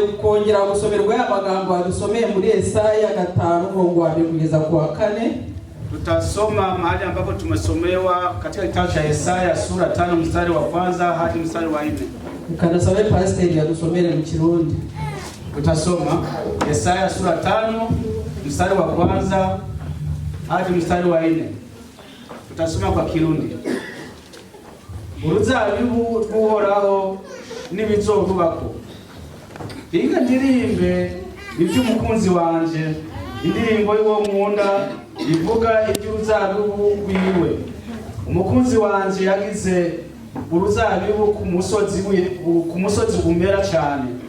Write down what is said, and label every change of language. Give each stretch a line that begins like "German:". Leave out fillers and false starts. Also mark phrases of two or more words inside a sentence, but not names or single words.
Rundi: kongera gusomerwa y'amagambo adusomeye muri Yesaya 5:1 kugeza ku 4.
Swahili: Tutasoma mahali ambapo tumesomewa katika kitabu cha Yesaya sura 5 mstari wa kwanza hadi mstari wa 4.
Rundi: Ukanasabe pastor yadusomere mu Kirundi.
Swahili: Tutasoma Yesaya sura 5 mstari wa kwanza hadi mstari wa 4. Tutasoma kwa Kirundi.
Rundi: Uruzabibu rw'Uhoraho n'ibizorubako. Inga ndirimbe iby'umukunzi wanje, indirimbo y'uwo nkunda ivuga iby'uruzabibu rwiwe. Umukunzi wanje yagize uruzabibu ku musozi umera cyane.